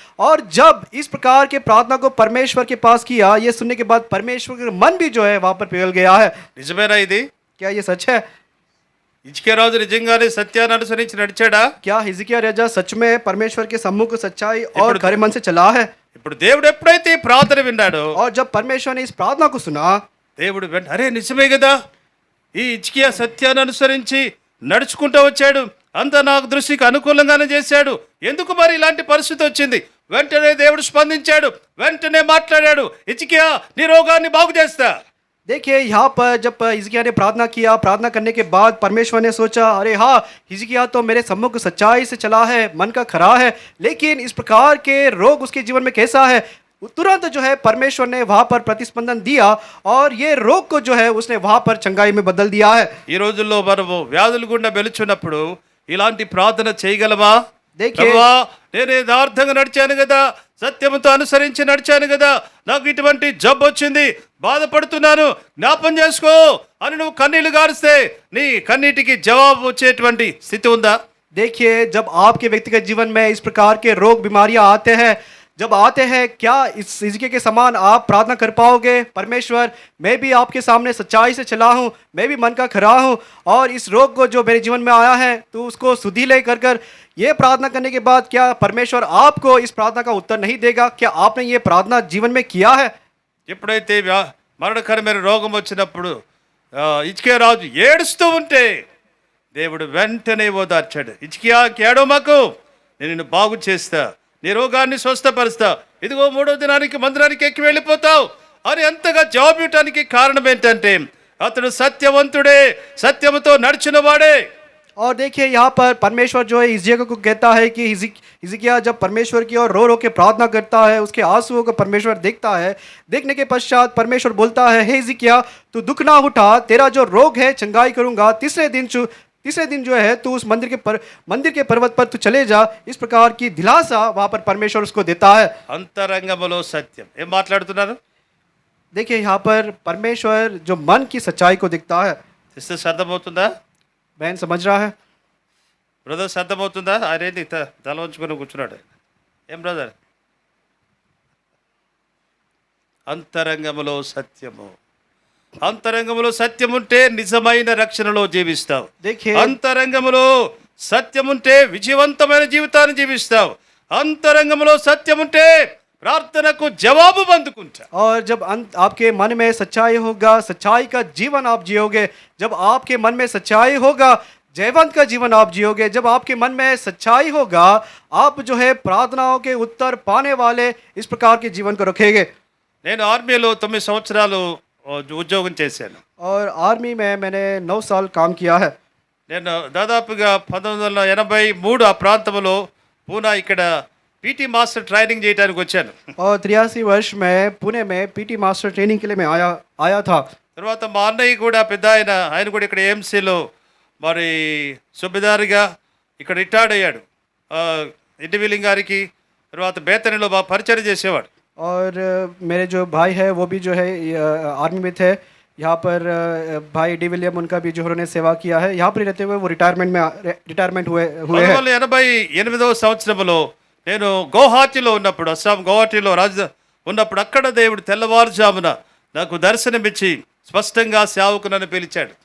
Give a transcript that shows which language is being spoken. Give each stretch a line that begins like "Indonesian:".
Hindi: और जब इस प्रकार के प्रार्थना को परमेश्वर के पास किया, ये सुनने के बाद परमेश्वर का मन भी जो है वहाँ पर पिघल गया है।
Telugu: నిజమేనా ఇది?
Hindi: क्या ये सच है?
Telugu: హిజ్కియా రాజు నిజంగానే సత్యాన్ని అనుసరించి నడిచాడా?
Hindi: क्या हिजकिय्याह राजा सच में परमेश्वर के सम्मुख सच्चाई और
Telugu: ఇప్పుడు-
Hindi: खरे मन से चला है?
Telugu: ఇప్పుడు దేవుడు ఎప్పుడైతే ఈ ప్రార్థన విన్నాడో,
Hindi: और जब परमेश्वर ने इस प्रार्थना को सुना,
Telugu: దేవుడు అరే నిజమే కదా, ఈ హిజ్కియా సత్యాన్ని అనుసరించి నడుచుకుంటూ వచ్చాడు, అంతా నాకు దృష్టికి అనుకూలంగానే చేశాడు, ఎందుకు మరి ఇలాంటి పరిస్థితి వచ్చింది? వెంటనే దేవుడు స్పందించాడు, వెంటనే మాట్లాడాడు, హిజ్కియా నీ రోగాన్ని బాగు చేస్తా.
Hindi: देखिए, यहाँ पर जब हिजकिय्याह ने प्रार्थना किया, प्रार्थना करने के बाद परमेश्वर ने सोचा, अरे हाँ, हिजकिय्याह तो मेरे सम्मुख सच्चाई से चला है, मन का खरा है, लेकिन इस प्रकार के रोग उसके जीवन में कैसा है, तुरंत जो है परमेश्वर ने वहाँ पर प्रतिस्पंदन दिया और ये रोग को जो है उसने वहाँ पर चंगाई में बदल दिया है।
Telugu: ఈ రోజుల్లో మనము వ్యాధులు గుండా వెలుచున్నప్పుడు ఇలాంటి ప్రార్థన చేయగలమా?
Hindi: देखिए
Telugu: ప్రభువా, నేను యథార్థంగా నడిచాను కదా, సత్యముతో అనుసరించి నడిచాను కదా, నాకు ఇటువంటి జబ్బు వచ్చింది, బాధపడుతున్నాను, జ్ఞాపం చేసుకో అని నువ్వు కన్నీళ్లు గారిస్తే నీ కన్నీటికి జవాబు వచ్చేటువంటి స్థితి ఉందా?
Hindi: देखिए जब आपके व्यक्तिगत जीवन में इस प्रकार के रोग बीमारियां आते हैं, जब आते हैं, क्या इस हिजकिय्याह के समान आप प्रार्थना कर पाओगे? परमेश्वर, मैं भी आपके सामने सच्चाई से चला हूँ, मैं भी मन का खरा हूँ और इस रोग को जो मेरे जीवन में आया है तो उसको सुधी ले कर कर ये प्रार्थना करने के बाद क्या परमेश्वर आपको इस प्रार्थना का उत्तर नहीं देगा? क्या आपने ये प्रार्थना जीवन में किया है?
Telugu: ఎప్పుడైతే మరణకరమైన రోగం వచ్చినప్పుడు హిజ్కియా రాజు ఏడుస్తూ ఉంటే దేవుడు వెంటనే ఓదార్చాడు. హిజ్కియాకి ఏడవమాకు, నేను నిన్ను బాగు చేస్తా, నీ రోగాన్ని స్వస్థపరుస్తా, ఇదిగో 3వ దినానికి మందిరానికి ఎక్కి వెళ్ళిపోతావు అని ఎంతగా జవాబు ఇవ్వటానికి కారణం ఏంటంటే అతడు సత్యవంతుడే, సత్యముతో నడిచిన వాడే.
Hindi: और देखिए यहाँ पर परमेश्वर जो है हिजकिय्याह को कहता है कि हिजकिय्याह जब परमेश्वर की ओर रो रो के प्रार्थना करता है, उसके आंसुओं को परमेश्वर देखता है। देखने के पश्चात परमेश्वर बोलता है, हे हिजकिय्याह, तू दुख ना उठा, तेरा जो रोग है चंगाई करूँगा, तीसरे दिन जो है तू उस मंदिर के पर्वत पर तू चले जा। इस प्रकार की दिलासा वहाँ पर परमेश्वर उसको देता है।
Telugu: అంతరంగములో సత్యం. ఏం మాట్లాడుతున్నారు?
Hindi: देखिए यहाँ पर परमेश्वर जो मन की सच्चाई को दिखता है।
Telugu: సిస్టర్ అర్థమవుతుందా?
Hindi: बहन समझ रहा है?
Telugu: బ్రదర్స్ అర్థమవుతుందా? ఆయన ఏంది తల ఉంచుకొని కూర్చున్నాడు? ఏం బ్రదర్? అంతరంగములో సత్యము. అంతరంగములో సత్యం ఉంటే నిజమైన రక్షణలో జీవిస్తావు.
Hindi: देखिए
Telugu: అంతరంగములో సత్యం ఉంటే విజయవంతమైన జీవితాన్ని జీవిస్తావు. అంతరంగములో సత్యం ఉంటే ప్రార్థనకు జవాబు అందుకుంటా.
Hindi: और जब आपके मन में सच्चाई होगा, सच्चाई का जीवन आप जियोगे। जब आपके मन में सच्चाई होगा, जयवंत का जीवन आप जियोगे। जब आपके मन में सच्चाई होगा, आप जो है प्रार्थनाओं के उत्तर पाने वाले इस प्रकार के जीवन को रखेंगे।
Telugu: నేను ఆర్మీలో 9 సంవత్సరాలు ఉద్యోగం చేశాను.
Hindi: और आर्मी में मैंने 9 साल काम किया है।
Telugu: నేను దాదాపుగా 1983 ఆ ప్రాంతంలో పూనా ఇక్కడ పీటీ మాస్టర్ ట్రైనింగ్ చేయడానికి వచ్చాను.
Hindi: और 83 वर्ष में पुणे में पीटी मास्टर ट्रेनिंग के लिए मैं आया था।
Telugu: తర్వాత మా అన్నయ్య కూడా పెద్ద ఆయన కూడా ఇక్కడ ఏఎంసీలో మరి సుబేదారుగా ఇక్కడ రిటైర్డ్ అయ్యాడు. ఇంటివిలింగ్ గారికి తర్వాత బేతనిలో బాగా పరిచయం చేసేవాడు.
Hindi: और मेरे जो भाई है वो भी जो है आर्मी में थे। यहाँ पर भाई डी विलियम, उनका भी जो उन्होंने सेवा किया है, यहाँ पर ही रहते हुए वो रिटायरमेंट हुए हैं।
Telugu: 1988వ సంవత్సరంలో నేను గౌహాటీలో ఉన్నప్పుడు, అస్సాం గౌహాటీలో ఉన్నప్పుడు అక్కడ దేవుడు తెల్లవారుజామున నాకు దర్శనమిచ్చి స్పష్టంగా సేవకు నన్ను పిలిచాడు.